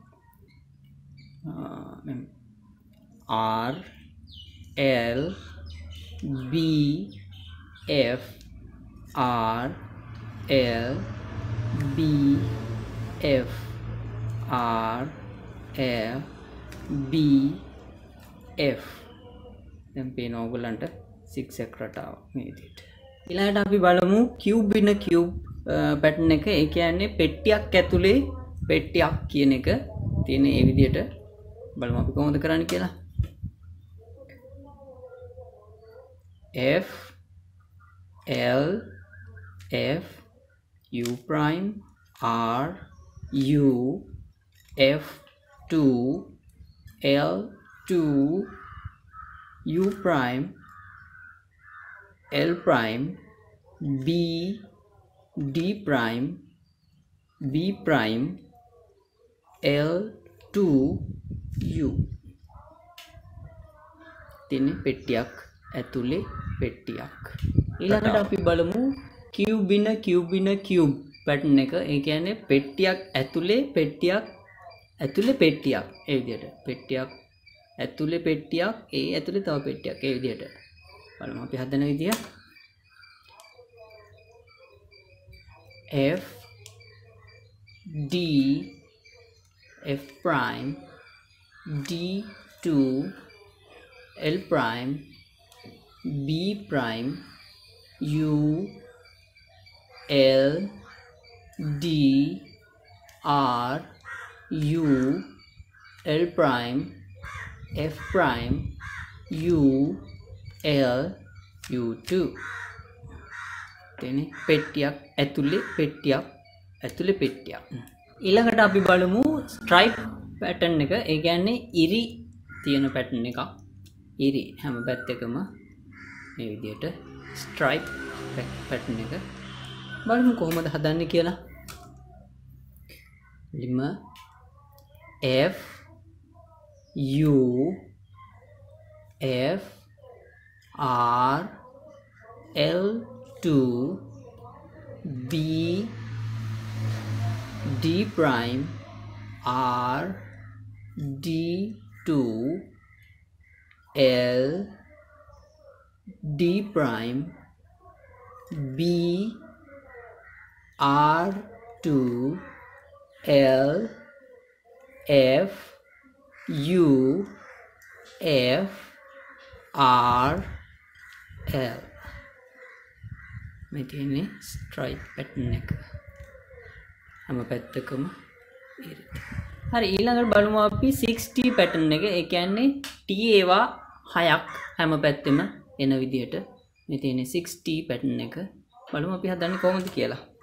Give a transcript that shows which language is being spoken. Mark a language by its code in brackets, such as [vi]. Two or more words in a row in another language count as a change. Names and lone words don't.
[en] R L B F R L B F R L B F [si] දැන් පේන ඕගොල්ලන්ට zigzag රටාව මේ විදිහට ඊළඟට අපි බලමු [en] cube in a cube pattern [si] එක ඒ කියන්නේ පෙට්ටියක් ඇතුලේ පෙට්ටියක් කියන එක තියෙන ඒ විදිහට බලමු අපි කොහොමද කරන්නේ කියලා [en] F L F U prime R U F 2 L 2 U prime L prime B D prime B prime L 2 U [si] තියන්නේ පෙට්ටියක් ඇතුලේ පෙට්ටියක් ඊළඟට අපි බලමු [en] cube in a cube [si] pattern එක ඒ කියන්නේ පෙට්ටියක් ඇතුලේ පෙට්ටියක් ඇතුලේ පෙට්ටියක් ඒ විදිහට පෙට්ටියක් ඇතුලේ පෙට්ටියක් ඒ ඇතුලේ තව පෙට්ටියක් ඒ විදිහට බලමු අපි හදන විදිය [en] F D F prime D2 L prime B prime U L D R U L prime F prime U L U2 [si] තේනේ පෙට්ටියක් ඇතුලේ පෙට්ටියක් ඊළඟට අපි බලමු [en] stripe pattern [si] එක ඒ කියන්නේ ඉරි තියෙන පැටර්න් එකක් ඉරි හැම පැත්තකම මේ විදිහට [en] stripe pattern [si] එක බලමු කොහොමද හදන්නේ කියලා [en] ලිම F U F R L 2 B D prime R D 2 L D prime B R 2 L F U F R L [si] මේ තියෙන්නේ ස්ට්‍රයිප් පැටර්න් එක හැම පැත්තකම හරි ඊළඟට බලමු අපි 6T පැටර්න් එක ඒ කියන්නේ T ඒවා 6ක් හැම පැත්තෙම එන විදිහට මේ තියෙන්නේ 6T පැටර්න් එක බලමු අපි හදන්නේ කොහොමද කියලා